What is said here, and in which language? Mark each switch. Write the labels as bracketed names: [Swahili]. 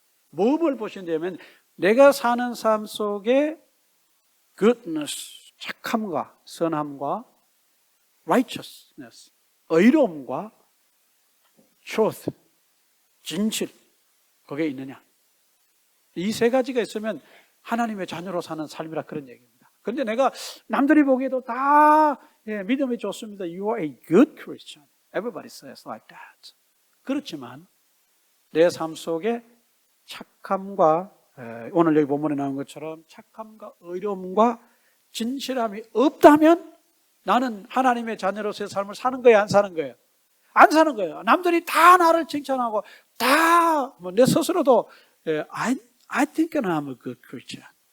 [Korean] 뭘 보신다면 내가 사는 삶 속에 goodness, 착함과 선함과 righteousness, 의로움과 truth, 진실, 그게 있느냐. 이 세 가지가 있으면 하나님의 자녀로 사는 삶이라 그런 얘기입니다. 그런데 내가 남들이 보기에도 다 믿음이 좋습니다. [English] You are a good Christian. Everybody says like that. [Korean] 그렇지만 내 삶 속에 착함과 오늘 여기 본문에 나온 것처럼 착함과 의로움과 진실함이 없다면 나는 하나님의 자녀로서의 삶을 사는 거예요, 안 사는 거예요? 안 사는 거예요. 남들이 다 나를 칭찬하고 다 내 스스로도 [English] I think I'm a good Christian.